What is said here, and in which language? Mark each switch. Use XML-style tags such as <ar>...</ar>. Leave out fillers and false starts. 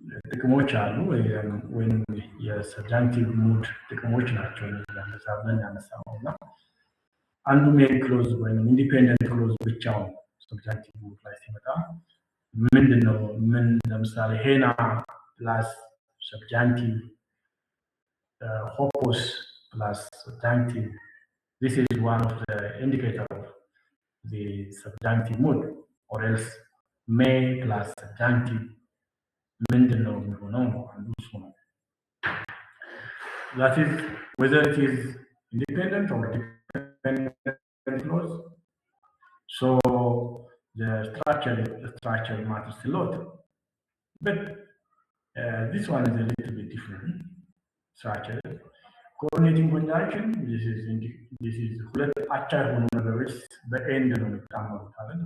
<am>ጥቅሞች አሉ ወይም የሰብጃክቲቭ ሙድ ጥቅሞች ናቸው። እንደዛ ብለን ያነሳነው እና አንዱ ሜን ክሎዝ ወይም ኢንዲፔንደንት ክሎዝ ብቻውን ሰብጃክቲቭ ሙድ ላይ ሲመጣ ምንድነው? ምን ለምሳሌ</am> <en>ሄና ፕላስ ሰብጃክቲቭ ሆፖስ ፕላስ ሰብጃክቲቭ this is one of the indicator of the subjunctive mood, or else may plus subjunctive</en> <am>ምንድነው የሚሆነው ነው አንዱ እሱ ነው።</am> <en>that is whether it is independent or dependent clause. So the structure matters a lot, but this one is a little bit different structure. Coordinating conjunction, this is</en> <am>ሁለት አቻ የሆኑ ነገሮች በኤንድ ነው የሚጣመሩት አይደል?</am>